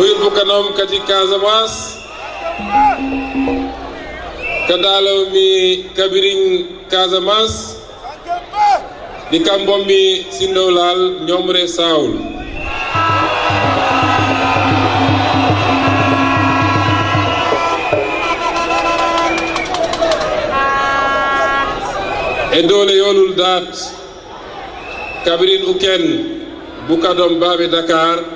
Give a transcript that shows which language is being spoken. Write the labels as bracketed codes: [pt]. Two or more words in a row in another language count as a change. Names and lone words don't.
[dyo] kanom kati Casamance kadalo mi kabiring Casamance di kambom mi sindolal ñomre Saoul e dole yolul dat kabirin uken bukadom babe Dakar